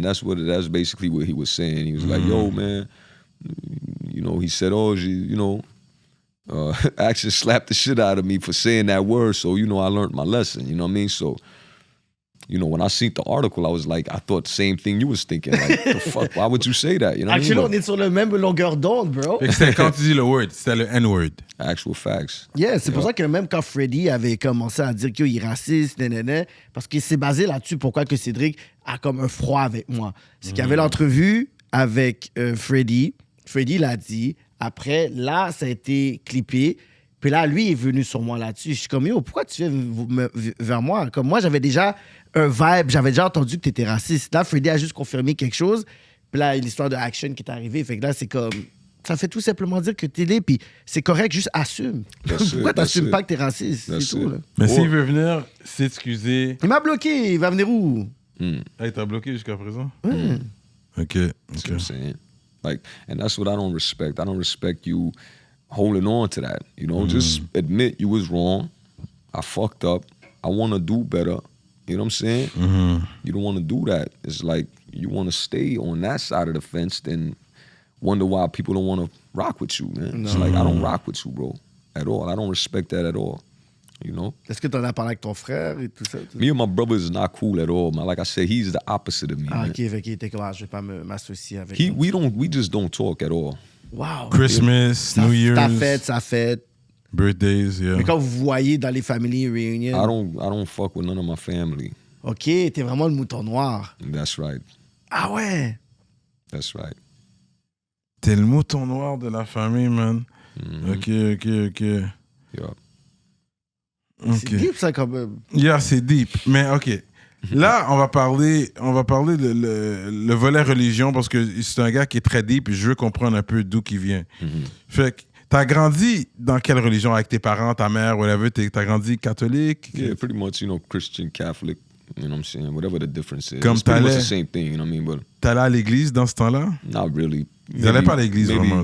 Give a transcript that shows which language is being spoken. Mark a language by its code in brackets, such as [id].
[en] That's basically what he was saying. He was like, yo, man, you know, he said, oh, you know, actually slapped the shit out of me for saying that word. So, you know, I learned my lesson. You know what I mean? So, you know, when I seen the article, I was like, I thought the same thing you was thinking. Like, the fuck, why would you say that? You know what I mean? [fr] Actually, on est sur le même longueur d'onde, bro. C'était quand tu dis le word, c'était le N-word. [en] Actual facts. [fr] Yeah, c'est pour ça que même quand Freddy avait commencé à dire qu'il est raciste, parce qu'il s'est basé là-dessus, pourquoi que Cédric a comme un froid avec moi. C'est qu'il y avait l'entrevue avec Freddy. Freddy l'a dit. Après, là, ça a été clippé. Puis là, lui est venu sur moi là-dessus. Je suis comme, yo, pourquoi tu viens vers moi? Comme moi, j'avais déjà un vibe, j'avais déjà entendu que tu étais raciste. Là, Freddy a juste confirmé quelque chose. Puis là, l'histoire de Action qui est arrivée. Fait que là, c'est comme... Ça fait tout simplement dire que t'es là, puis c'est correct, juste assume. Pourquoi t'assumes pas que t'es raciste? C'est tout, là. Mais s'il veut venir s'excuser... Il m'a bloqué, il va venir où? Ah, il t'a bloqué jusqu'à présent? OK. [en] That's what I'm saying. Like, and that's what I don't respect. I don't respect you holding on to that. You know, just admit you was wrong. I fucked up. I want to do better. You know what I'm saying? You don't want to do that. It's like you want to stay on that side of the fence, then wonder why people don't want to rock with you, man. It's like, I don't rock with you, bro, at all. I don't respect that at all, you know? [fr] Est-ce que t'en as parlé avec ton frère et tout ça? [en] Me and my brother is not cool at all, man. Like I said, he's the opposite of me, Ah, man. [fr] OK, fait qu'il était comme, je vais pas m'associer avec lui. [en] We just don't talk at all. Wow. Christmas, New Year's. [fr] Sa fête. [en] Birthdays, yeah. [fr] Mais quand vous vous voyez dans les [en] family reunions... I don't fuck with none of my family. [fr] OK, t'es vraiment le mouton noir. [en] That's right. [fr] Ah ouais? [en] That's right. [fr] T'es le mouton noir de la famille, man. OK. [en] Yeah. [fr] C'est deep, ça, quand même. Yeah, c'est deep. Mais OK. Là, on va parler de le volet religion parce que c'est un gars qui est très deep et je veux comprendre un peu d'où il vient. Fait que t'as grandi dans quelle religion avec tes parents, ta mère, whatever? T'as grandi catholique? [en] Yeah, pretty much, you know, Christian, Catholic, you know what I'm saying? Whatever the difference is. [fr] Comme [en] It's pretty much the same thing, you know what I mean? But [fr] t'allais à l'église dans ce temps-là? [en] not really. [fr] Ils allaient pas à l'église vraiment.